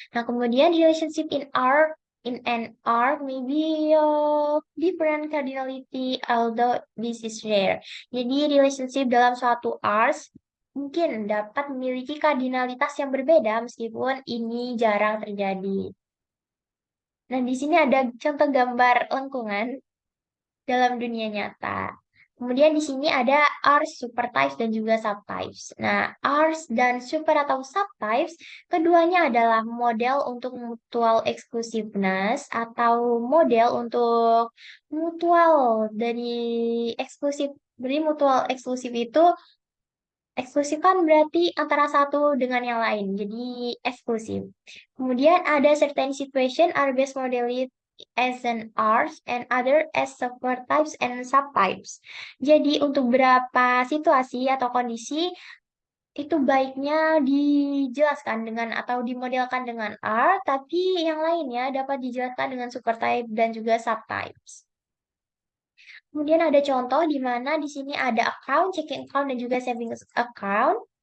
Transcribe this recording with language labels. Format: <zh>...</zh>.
<id>Nah, kemudian</id> <en>relationship in an arc may be of different cardinality, although this is rare.</en> <id>Jadi relationship dalam suatu arc mungkin dapat memiliki kardinalitas yang berbeda meskipun ini jarang terjadi. Nah, di sini ada contoh gambar lengkungan dalam dunia nyata. Kemudian di sini ada Rs, supertypes, dan juga subtypes. Nah, Rs dan super atau subtypes, keduanya adalah model untuk mutual exclusiveness atau model untuk mutual dari eksklusif. Jadi mutual eksklusif itu eksklusif kan berarti antara satu dengan yang lain, jadi eksklusif. Kemudian ada</id> <en>certain situation are best modeled as an art and other as subtypes and subtypes.</en> <id>Jadi untuk beberapa situasi atau kondisi itu baiknya dijelaskan dengan atau dimodelkan dengan art, tapi yang lainnya dapat dijelaskan dengan supertype dan juga subtypes. Kemudian ada contoh di mana di sini ada account, checking account, dan juga savings account.</id>